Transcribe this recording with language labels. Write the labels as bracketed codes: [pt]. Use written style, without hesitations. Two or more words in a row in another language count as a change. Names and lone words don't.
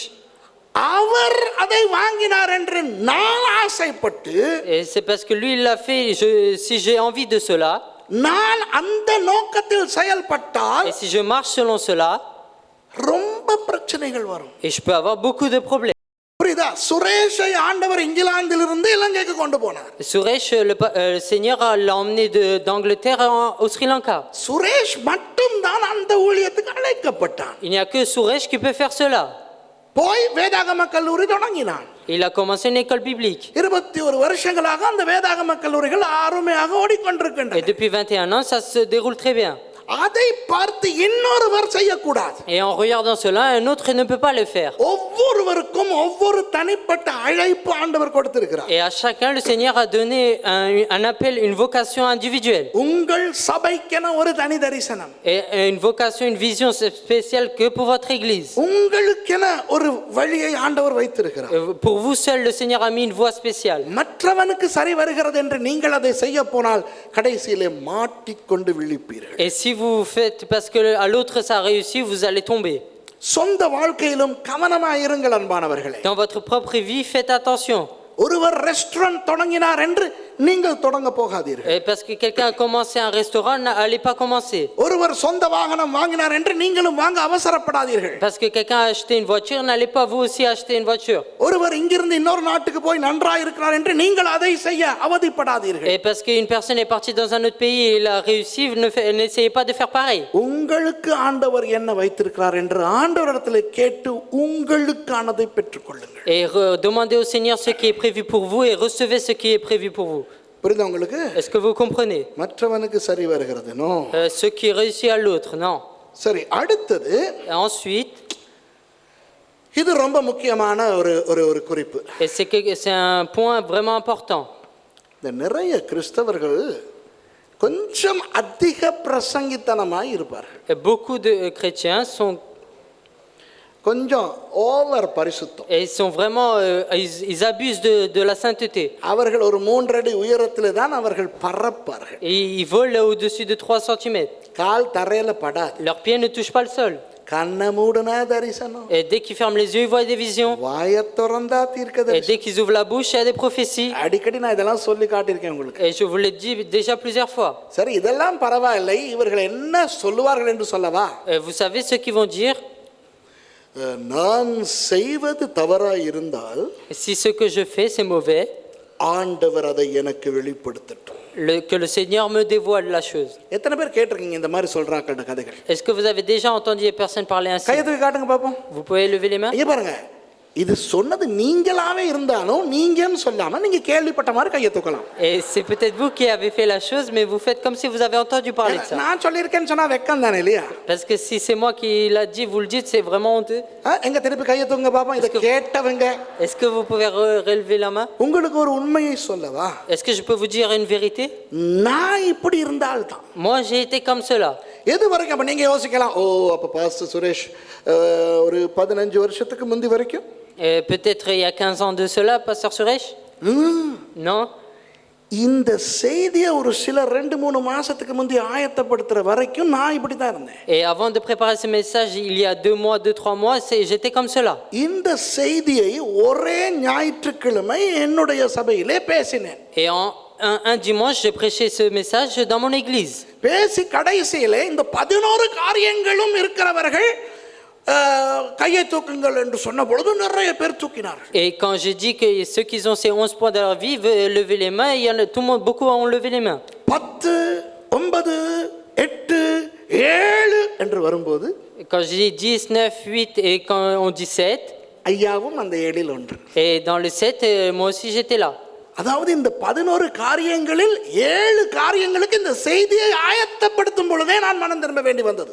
[ta] அவர் அதை வாங்கினார் என்று நான் ஆசைப்பட்டு, [fr] Et c'est parce que lui, il l'a fait. Si j'ai envie de cela, [ta] நான் அந்த நோக்கத்தில் செயல்பட்டால் [fr] et si je marche selon cela, [ta] ரொம்ப பிரச்சனைகள் வரும். [fr] et je peux avoir beaucoup de problèmes. [ta] புரியுதா? சுரேஷை ஆண்டவர் இங்கிலாந்திலிருந்து இலங்கைக்கு கொண்டு போனார். [fr] Suresh, le Seigneur l'a emmené d'Angleterre au Sri Lanka. [ta] சுரேஷ் மட்டும்தான் அந்த ஊழியத்துக்கு அழைக்கப்பட்டான். [fr] Il n'y a que Suresh qui peut faire cela. [ta] போய் வேதாகம கல்லூரி தொடங்கினான். [fr] Il a commencé une école biblique. [ta] 21 வருஷங்களாக அந்த வேதாகம கல்லூரிகள் அருமையாக [fr] Et [ta] ஓடிக்கொண்டிருக்கின்றன. [fr] depuis 21 ans, ça se déroule très bien. [ta] அதை பார்த்து இன்னொருவர் செய்யக்கூடாது. [fr] Et en regardant cela, un autre ne peut pas le faire. [ta] ஒவ்வொருவருக்கும் ஒவ்வொரு தனிப்பட்ட அழைப்பு ஆண்டவர் கொடுத்திருக்கிறார். [fr] Et à chacun, le Seigneur a donné un appel, une vocation individuelle. [ta] உங்கள் சபைக்கென ஒரு தனி தரிசனம், [fr] Et une vocation, une vision spéciale que pour votre église. [ta] உங்களுக்கென ஒரு வழியை ஆண்டவர் வைத்திருக்கிறார். [fr] Pour vous seul, le Seigneur a mis une voie spéciale. [ta] மற்றவனுக்கு சரி வருகிறது என்று நீங்கள் அதை செய்ய போனால் கடைசியிலே மாட்டிக்கொண்டு விழிப்பீர்கள். [fr] Et si vous faites parce que à l'autre ça a réussi, vous allez tomber. [ta] சொந்த வாழ்க்கையிலும் கவனமாக இருங்கள் அன்பானவர்களே. [fr] Dans votre propre vie, faites attention. [ta] ஒருவர் ரெஸ்டாரண்ட் தொடங்கினார் என்று நீங்கள் தொடங்க போகாதீர்கள். [fr] Et parce que quelqu'un a commencé un restaurant, n'allez pas commencer. [ta] ஒருவர் சொந்த வாகனம் வாங்கினார் என்று நீங்களும் வாங்க அவசரப்படாதீர்கள். [fr] Parce que quelqu'un a acheté une voiture, n'allez pas vous aussi acheter une voiture. [ta] ஒருவர் இங்கிருந்து இன்னொரு நாட்டுக்கு போய் நன்றாக இருக்கிறார் என்று நீங்கள் அதை செய்ய அவதிப்படாதீர்கள். [fr] Et parce qu'une personne est partie dans un autre pays et il a réussi, n'essayez pas de faire pareil. [ta] உங்களுக்கு ஆண்டவர் என்ன வைத்திருக்கிறார் என்று ஆண்டவரிடத்தில் கேட்டு உங்களுக்கானதை பெற்றுக்கொள்ளுங்கள். [fr] Et demandez au Seigneur ce qui est prévu pour vous et recevez ce qui est prévu pour vous. [ta] புரியுதா உங்களுக்கு? [fr] Est-ce que vous comprenez? [ta] மற்றவனுக்கு சரி வருகிறது. நோ. [fr] Ce qui réussit à l'autre, non. [ta] சரி, அடுத்தது [fr] Et ensuite, [ta] இது ரொம்ப முக்கியமான ஒரு குறிப்பு. [fr] et c'est un point vraiment important. [ta] இந்த நிறைய கிறிஸ்தவர்கள் கொஞ்சம் அதிக பிரசங்கித்தனமாய் இருப்பார்கள். [fr] Et beaucoup de chrétiens sont [ta] கொஞ்சம் ஓவர் பரிசுத்தம். [fr] et ils sont vraiment ils abusent de la sainteté. [ta] அவர்கள் ஒரு 3 அடி உயரத்தில் தான் அவர்கள் பறப்பார்கள். [fr] Et ils volent au-dessus de 3 cm. [ta] கால் தரையில படாது. [fr] Leurs pieds ne touchent pas le sol. [ta] கண்ணை மூடுனா தரிசனம். [fr] Et dès qu'ils ferment les yeux, ils voient des visions. [ta] வாயை திறந்தா [fr] Et [ta] தீர்க்கதரிசனம். [fr] dès qu'ils ouvrent la bouche, il y a des prophéties. [ta] அடிக்கடி நான் இதெல்லாம் சொல்லி காட்டியிருக்கேன் உங்களுக்கு. [fr] Et je vous l'ai dit déjà plusieurs fois. [ta] சரி, இதெல்லாம் பரவாயில்லை, இவர்கள் என்ன சொல்லுவார்கள் என்று சொல்லவா? [fr] Et vous savez ce qu'ils vont dire? [ta] நான் செய்வது தவறாய் இருந்தால் [fr] Si ce que je fais c'est mauvais, [ta] ஆண்டவர் அதை எனக்கு வெளிப்படுத்தட்டும். [fr] que le Seigneur me dévoile la chose. [ta] எத்தனை பேர் கேட்டிருக்கீங்க இந்த மாதிரி சொல்றாங்க கதைகள்? [fr] Est-ce que vous avez déjà entendu des personnes parler ainsi? [ta] கையை தூக்கி காட்டுங்க பாப்போம். [fr] Vous pouvez lever les mains? [ta] ஐயா பாருங்க, இது சொன்னது நீங்களாவே இருந்தாலும் நீங்கன்னு சொல்லாம நீங்க கேள்விப்பட்ட மாதிரி கையை தூக்கலாம். [fr] Et c'est peut-être vous qui avez fait la chose, mais vous faites comme si vous avez entendu parler de ça. [ta] நான் சொல்லியிருக்கேன்னு சொன்னா வெக்கம் தானே இல்லையா? [fr] Parce que si c'est moi qui l'a dit, vous le dites, c'est vraiment honteux. [ta] எங்க திருப்பி கையை தூங்க பாப்போம். இதை கேட்டவங்க [fr] Est-ce que vous pouvez relever la main? [ta] உங்களுக்கு ஒரு உண்மையை சொல்லவா? [fr] Est-ce que je peux vous dire une vérité? [ta] நான் இப்படி இருந்தால்தான். [fr] Moi, j'ai été comme cela. [ta] எது வரைக்கும் அப்ப நீங்க யோசிக்கலாம், ஓ அப்ப பாஸ்டர் சுரேஷ் ஒரு 15 வருஷத்துக்கு முந்தி வரைக்கும் [fr] Et peut-être il y a 15 ans de cela, pasteur Suresh? Non. [ta] இந்த செய்தியை ஒரு சில 2-3 மாசத்துக்கு முந்தி ஆயத்தப்படுத்துற வரைக்கும் நான் இப்படி தான் இருந்தேன். [fr] Et avant de préparer ce message, il y a 2 mois, 2-3 mois, j'étais comme cela. [ta] இந்த செய்தியை ஒரே ஞாயிற்றுக்கிழமை என்னுடைய சபையிலே பேசினேன். [fr] Et un dimanche, j'ai prêché ce message dans mon église. [ta] பேசி கடைசியிலே இந்த 11 காரியங்களும் இருக்கிறவர்கள் கையை தூக்குங்கள் என்று சொன்ன பொழுது நிறைய பேர் தூக்கினார்கள். [fr] Et quand j'ai dit que ceux qui ont ces 11 points dans leur vie veulent lever les mains, il y en a, tout le monde, beaucoup ont levé les mains. [ta] 10, 9, 8, 7 என்று வரும்போது [fr] Quand j'ai dit 10, 9, 8 et quand on dit 7, [ta] ஐயாவும் அந்த 7 ஒன்று. [fr] et dans le 7, moi aussi j'étais là. [ta] அதாவது இந்த 11 காரியங்களில் 7 காரியங்களுக்கு இந்த செய்தியை ஆயத்தப்படுத்தும் பொழுதே நான் மனம் திரும்ப வேண்டி வந்தது.